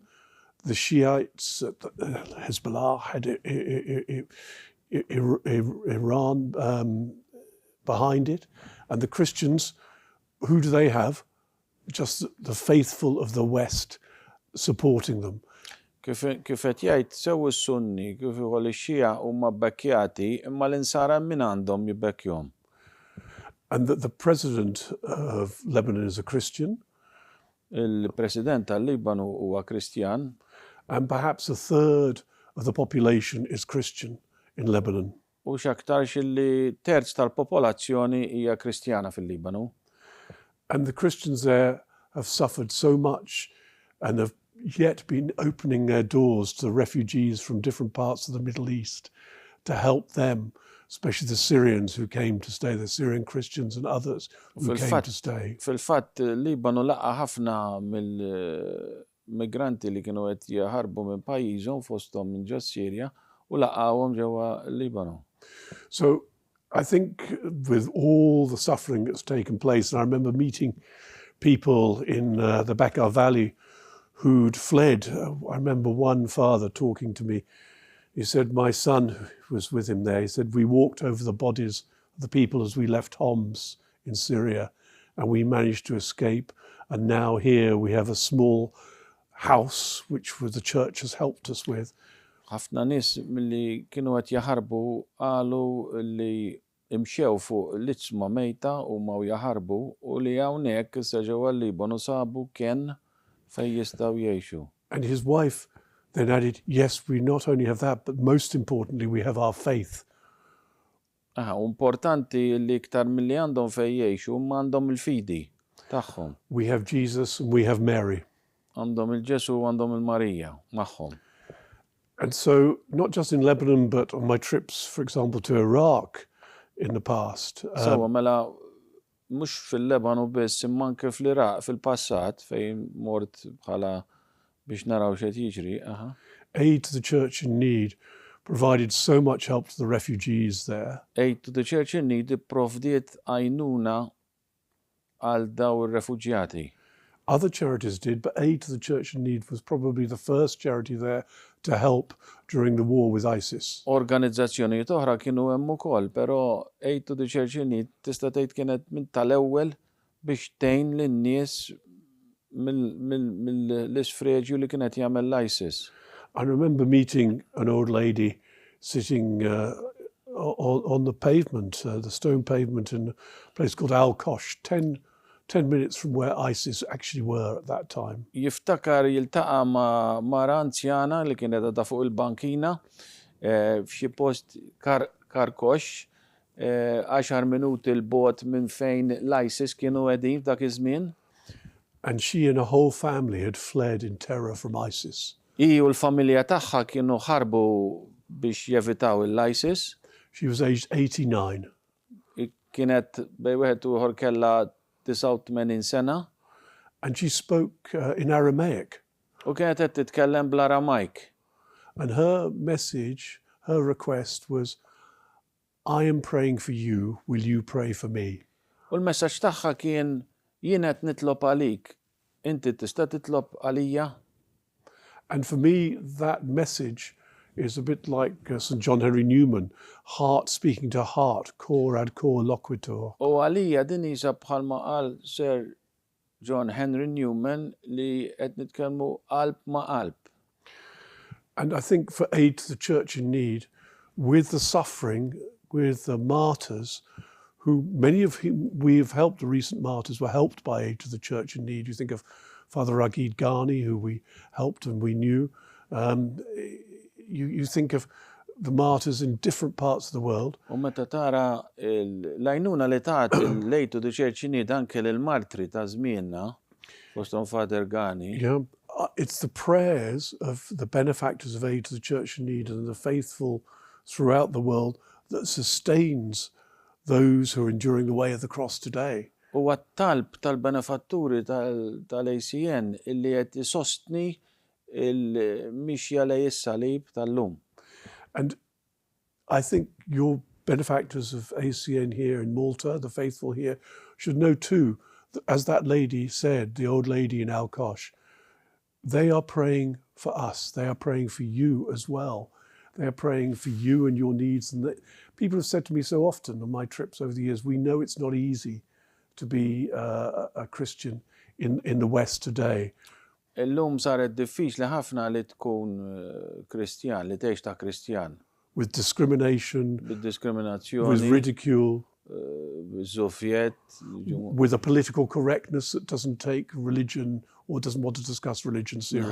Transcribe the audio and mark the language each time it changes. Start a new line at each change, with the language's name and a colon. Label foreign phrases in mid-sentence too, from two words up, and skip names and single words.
English: The Shiites, Hezbollah, had Iran behind it. And the Christians, who do they have? Just the faithful of the West supporting them.
Maltese: Kif qed jgħid sew is-Sunni, kif ukoll ix-Xija huma bbekkjati, imma l-insara min għandhom jibbekkjhom.
English: And that the president of Lebanon is a Christian.
Maltese: Il-President tal-Libanu huwa Kristjan.
English: And perhaps a third of the population is Christian in Lebanon.
Maltese: U x'aktarx li terz tal-popolazzjoni hija Kristjana fil-Libanu.
English: And the Christians there have suffered so much and have yet been opening their doors to the refugees from different parts of the Middle East to help them, especially the Syrians who came to stay, the Syrian Christians and others who came to stay.
Maltese: Fil-fatt, Libanu laqa ħafna mill-migranti li kienu qed jaħarbu minn pajjiżhom fosthom minn ġo Sirja u laqgħuhom ġewwa Libanu.
English: So I think with all the suffering that's taken place, and I remember meeting people in the Bekaa Valley who'd fled. I remember one father talking to me. He said, my son who was with him there, he said, we walked over the bodies of the people as we left Homs in Syria, and we managed to escape. And now here we have a small house, which the church has helped us with.
Maltese: ħafna nies milli kienu qed jaħarbu qalu li imxew fuq l-iċma mejta u ma jaħarbu u li hawnhekk issa ġewwa l-Libanu sabu kien fejn jistgħu jgħixu.
English: And his wife then added, yes, we not only have that, but most importantly, we have our faith.
Maltese: Importanti li iktar milli għandhom fejn jgħixu ma għandhom il-fidi tagħhom.
English: We have Jesus and we have Mary.
Maltese: Għandhom il-Ġesu u għandhom il-Marija magħhom.
English: And so, not just in Lebanon, but on my trips, for example, to Iraq in the past. So,
Maltese: mela mhux fil-Lebanu biss imma anke fl-Iraq fil-passat fejn mort bħala biex naraw x'qed jiġri.
English: Aid to the church in need provided so much help to the refugees there.
Maltese: Aid to the Church in Need ipprovdiet għajnuna għal daw ir-refuġjati.
English: Other charities did, but Aid to the Church in Need was probably the first charity there to help during the war with ISIS.
Maltese: Organizzazzjonijiet oħra kienu hemm ukoll, però Aid to the Church in Need tista' tgħid kienet minn tal-ewwel biex tgħin lin-nies mill-isfreġju li kienet jagħmel l-ISIS.
English: I remember meeting an old lady sitting on the pavement, the stone pavement in a place called Al-Kosh, 10 minutes from where ISIS actually were at that time.
Maltese: Jiftakar jiltaqa' ma' mara anzjana li kienet għadha fuq il-bankina f'xi post Karkosh, 10 minuti l-bogħod minn fejn l-ISIS kienu qegħdin f'dak iż-żmien.
English: And she and her whole family had fled in terror from ISIS.
Maltese: Hi u l-familja tagħha kienu ħarbu biex jevitaw l-ISIS.
English: She was aged 89.
Maltese: Kienet bej wieħed u ieħor kellha 89 sena.
English: And she spoke in Aramaic.
Maltese: U kienet qed titkellem bl-Aramajk.
English: And her message, her request was, I am praying for you, will you pray for me?
Maltese: U l-messaġġ tagħha kien jien qed nitlob għalik, inti tista' titlob għalija?
English: And for me, that message is a bit like St. John Henry Newman, heart speaking to heart,
Latin: cor ad cor loquitur.
Maltese: U għalija din hija bħalma qal Sir John Henry Newman li qed nitkellmu qalb ma' qalb.
English: And I think for Aid to the Church in Need, with the suffering, with the martyrs, who many of whom we have helped, the recent martyrs were helped by Aid to the Church in Need. You think of Father Ragid Ghani, who we helped and we knew. You think of the martyrs in different parts of the world.
Maltese: U meta tara l-għajnuna li tat l-Aid to the Church in Need anke lill-martri ta' żmienna, fosthom Father Ghani.
English: Yeah, it's the prayers of the benefactors of Aid to the Church in Need and the faithful throughout the world that sustains those who are enduring the way of the cross today.
Maltese: U għat-talb tal-benefatturi tal-ACN illi qed isostni il-mixja lej is-salib tal-lum.
English: And I think your benefactors of ACN here in Malta, the faithful here, should know too, that as that lady said, the old lady in Al-Kosh, they are praying for us. They are praying for you as well. They are praying for you and your needs. And people have said to me so often on my trips over the years, we know it's not easy to be a Christian in the West today.
Maltese: Illum saret diffiċli ħafna li tkun Kristjan, li tgħix ta' Kristjan.
English: With discrimination,
Maltese: Bid-diskriminazzjoni,
English: with ridicule,
Maltese: żufjet,
English: with a political correctness that doesn't take religion or doesn't want to discuss religion seriously.